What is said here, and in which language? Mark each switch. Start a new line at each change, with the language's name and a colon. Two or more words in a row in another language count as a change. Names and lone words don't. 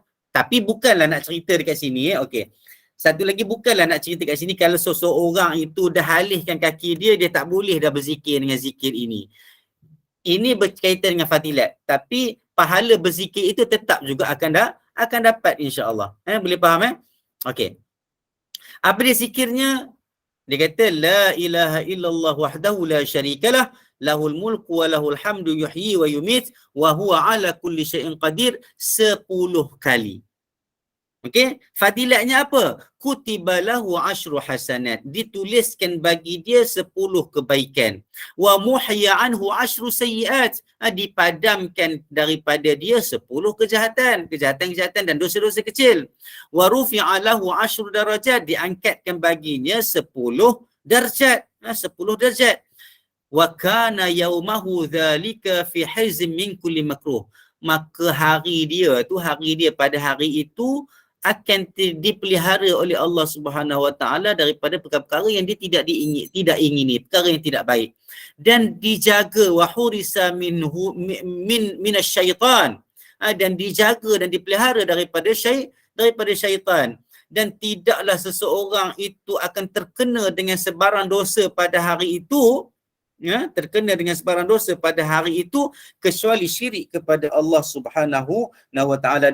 Malay: Tapi bukanlah nak cerita dekat sini okey. Satu lagi, bukanlah nak cerita kat sini kalau seseorang itu dah halihkan kaki dia tak boleh dah berzikir dengan zikir ini. Ini berkaitan dengan fadilat, tapi pahala berzikir itu tetap juga akan dapat
Arabic: إن شاء الله.
Malay: Boleh faham Okey. Apa dia zikirnya? Dia kata
Arabic: لا إله إلا الله وحده لا شريك له، له الملك وله الحمد يحيي ويميت وهو على كل شيء قدير 10 kali.
Malay: Okey, fadilatnya apa?
Arabic: كتب له 10 حسنات,
Malay: dituliskan bagi dia 10 kebaikan.
Arabic: ومحي عنه 10 سيئات,
Malay: dipadamkan daripada dia 10 kejahatan dan dosa-dosa kecil.
Arabic: ورفع له 10 درجات,
Malay: diangkatkan baginya 10 darjat, 10 darjat.
Arabic: وكان يومه ذلك في حرز من كل مكروه,
Malay: maka hari dia pada hari itu akan dipelihara oleh Allah
Arabic: سبحانه وتعالى
Malay: daripada perkara-perkara yang dia tidak ingini, perkara yang tidak baik, dan dijaga
Arabic: وحرس منه من الشيطان,
Malay: dan dijaga dan dipelihara daripada syaitan, dan tidaklah seseorang itu akan terkena dengan sebarang dosa pada hari itu, kecuali syirik kepada Allah
Arabic: سبحانه وتعالى.